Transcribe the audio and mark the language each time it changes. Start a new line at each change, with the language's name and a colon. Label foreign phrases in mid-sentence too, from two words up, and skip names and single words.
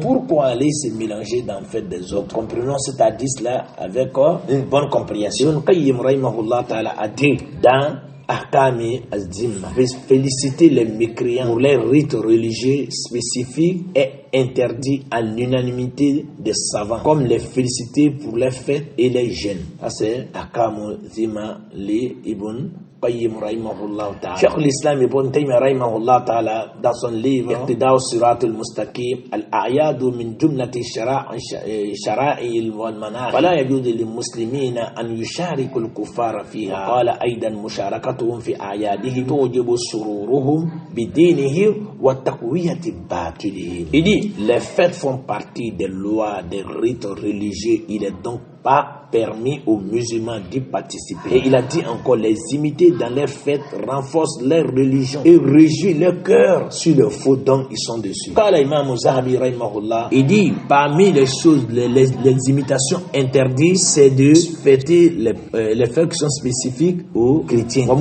French: Pourquoi aller se mélanger dans la fête des autres? Comprenons cet hadith-là avec une bonne compréhension. Qayyim
Arabic: رحمه الله تعالى
French: a dit dans Ahkami az-Zimma, féliciter les mécréants pour les rites religieux spécifiques est interdit à l'unanimité des savants, comme les féliciter pour les fêtes et les jeûnes. Ça c'est Ahkami az-Zimma li Ibn Qayyim
Arabic: رحمه الله تعالى. Cheikh l'Islam Ibn Taymiyyah رحمه الله تعالى
French: dans son livre
Arabic: Iqtida' as-Sirat al-Mustaqim الأعياد من جملة الشرائع والمناهج فلا يجوز للمسلمين أن يشاركوا الكفار فيها. قال أيضا مشاركتهم في أعيادهم توجب سرورهم بدينهم وتقوية باطلهم.
French: Il dit les fêtes font partie des lois, des rites religieux. Il est donc pas permis aux musulmans d'y participer. Et il a dit encore, les imiter dans leurs fêtes renforce leur religion et réjouit leur cœur sur le faux dont ils sont dessus. Quand l'imam Zahabi rahimahullah, il dit, parmi les choses, les imitations interdites, c'est de fêter les fêtes qui sont spécifiques aux chrétiens.